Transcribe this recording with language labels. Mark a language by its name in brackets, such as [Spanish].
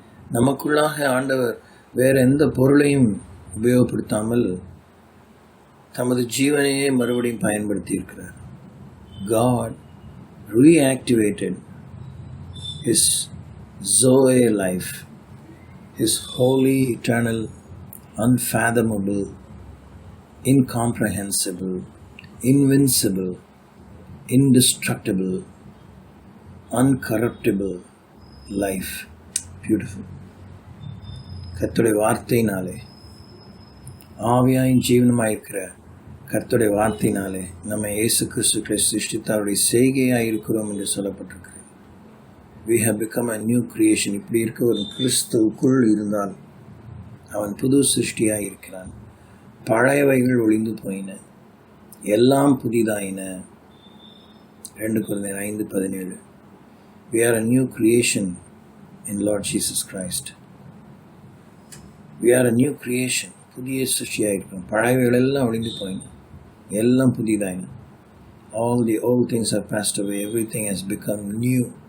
[Tamil] நமக்குள்ளாக ஆண்டவர் வேற எந்த பொருளையும் உபயோகப்படுத்தாமல் தமது ஜீவனையே மறுபடியும் பயன்படுத்தி இருக்கிறார். [English] God reactivated his Zoe life, his holy, eternal, unfathomable, incomprehensible, invincible, indestructible, uncorruptible life. Beautiful. [Tamil] கர்த்தருடைய வார்த்தையினாலே, ஆவியாயின் ஜீவனமாயிருக்கிற கர்த்தருடைய வார்த்தையினாலே நம்மை இயேசு கிறிஸ்துவை சிருஷ்டித்து அவருடைய செய்கையாக இருக்கிறோம் என்று சொல்லப்பட்டிருக்கிறது. [English] We have become a new creation. [Tamil] இப்படி இருக்க ஒரு கிறிஸ்துவுக்குள் இருந்தால் அவன் புது சிருஷ்டியாக இருக்கிறான். பழையவைகள் ஒளிந்து போயின, எல்லாம் புதிதாயின. [English] 2 Corinthians 5:17. We are a new creation in Lord Jesus Christ. We are a new creation. [Tamil] புதிய சிருஷ்டியாக இருக்கிறோம். பழையவைகள் எல்லாம் ஒளிந்து போயின, எல்லாம் புதிதாயின. [English] All the old things have passed away. Everything has become new.